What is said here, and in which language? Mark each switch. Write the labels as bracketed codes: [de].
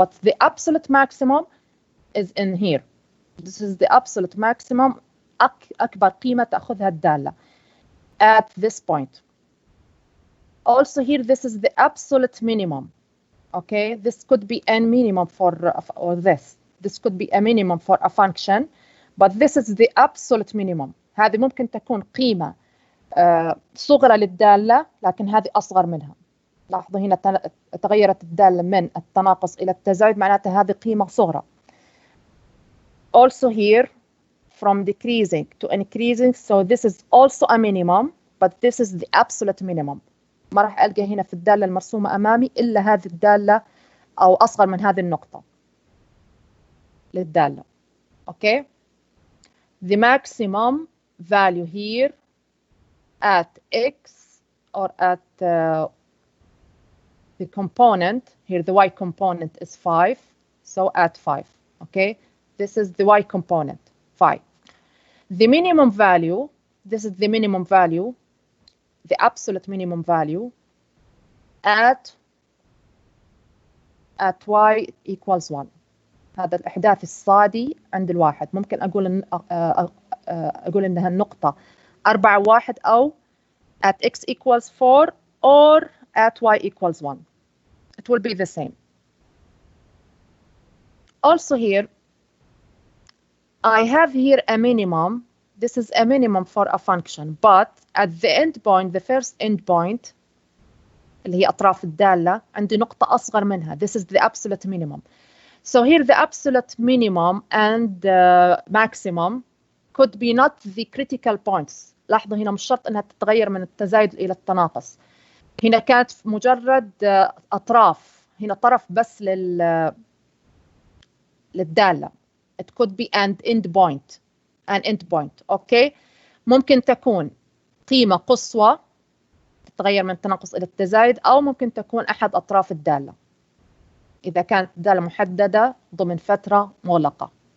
[en] But the absolute maximum is in here. This is the absolute maximum, [ar] أكبر قيمة تأخذها الدالة [en] at this point. Also here, this is the absolute minimum, okay? This could be a minimum for or this could be a minimum for a function, but this is the absolute minimum. [ar] هذه ممكن تكون قيمة صغرى للدالة، لكن هذه أصغر منها. لاحظوا هنا تغيرت الدالة من التناقص إلى التزايد، معناتها هذه قيمة صغرى. [en] Also here, from decreasing to increasing, so this is also a minimum, but this is the absolute minimum. [ar] ما راح ألقى هنا في الدالة المرسومة أمامي إلا هذه الدالة أو أصغر من هذه النقطة للدالة. [en] Okay? The maximum value here at x or at the component, here the y component is 5, so add 5, okay? This is the y component, 5. The minimum value, this is the minimum value, the absolute minimum value at y equals 1. [ar] هذا الإحداث الصادي عند الواحد. ممكن أقول إنها النقطة 4 1 أو [en] at x equals 4 or at y equals 1. It will be the same. Also here, I have here a minimum. This is a minimum for a function, but at the end point, the first end point, [ar] اللي هي أطراف الدالة, عندي نقطة أصغر منها. [en] This is the absolute minimum. So here the absolute minimum and maximum could be not the critical points. [ar] لاحظوا هنا مش شرط أنها تتغير من التزايد إلى التناقص. هنا كانت مجرد أطراف. هنا طرف بس للدالة. [en] It could be an end point. An end point. Okay. [ar] ممكن تكون قيمة قصوى تتغير من التناقص إلى التزايد، أو ممكن تكون أحد أطراف الدالة إذا كانت الدالة محددة ضمن فترة مغلقة.